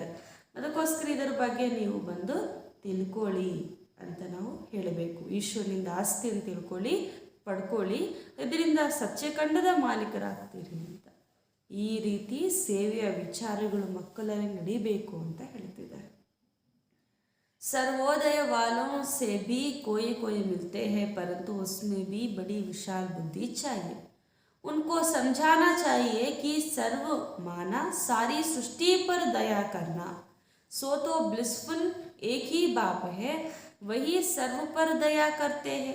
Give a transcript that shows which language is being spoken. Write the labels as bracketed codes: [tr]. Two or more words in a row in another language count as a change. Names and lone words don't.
[kn] ಅದಕ್ಕೋಸ್ಕರ ಇದರ ಬಗ್ಗೆ ನೀವು ಬಂದು ತಿಳ್ಕೊಳ್ಳಿ ಅಂತ ನಾವು ಹೇಳಬೇಕು. ಈಶ್ವರನಿಂದ ಆಸ್ತಿಯನ್ನು ತಿಳ್ಕೊಳ್ಳಿ, ಪಡ್ಕೊಳ್ಳಿ, ಇದರಿಂದ ಸತ್ಯಖಂಡದ ಮಾಲೀಕರಾಗ್ತೀರಿ ಅಂತ. ಈ ರೀತಿ ಸೇವೆಯ ವಿಚಾರಗಳು ಮಕ್ಕಳಲ್ಲಿ ನಡೀಬೇಕು ಅಂತ ಹೇಳ್ತಿದ್ದಾರೆ. [hi] सर्वोदय वालों से भी कोई कोई मिलते हैं, परंतु उसमें भी बड़ी विशाल बुद्धि चाहिए. उनको समझाना चाहिए कि सर्व माना सारी सृष्टि पर दया करना. सो तो ब्लिसफुल एक ही बाप है, वही सर्व पर दया करते हैं.